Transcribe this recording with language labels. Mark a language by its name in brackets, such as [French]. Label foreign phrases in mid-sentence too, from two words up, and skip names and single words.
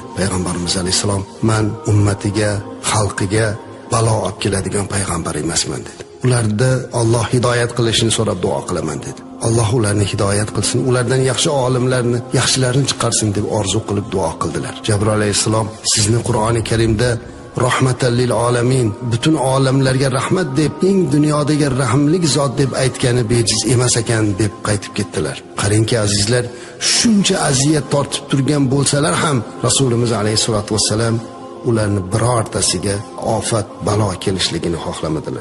[Uzbek] Payg'ambarimiz alayhisalom, men ummatiga, xalqiga balo olib keladigan payg'ambar emasman dedi. Ularda Alloh hidoyat qilishini so'rab duo qilaman dedi. Alloh ularni hidoyat qilsin, ulardan yaxshi olimlarni, yaxshilarni chiqarsin deb orzu qilib duo qildilar. Jabroil alayhissalom, sizni Qur'oni Karimda [Arabic] رحمة للعالمين, [Uzbek] butun olamlarga rahmat deb, eng dunyodagi rahimli zot deb aytgani bejiz emas ekan deb qaytib ketdilar. Qarangki azizlar, shuncha aziyat tortib turgan bo'lsalar ham Rasulimiz [Arabic] عليه الصلاة والسلام [Uzbek] ularni birortasiga ofat, balo kelishligini xohlamadilar.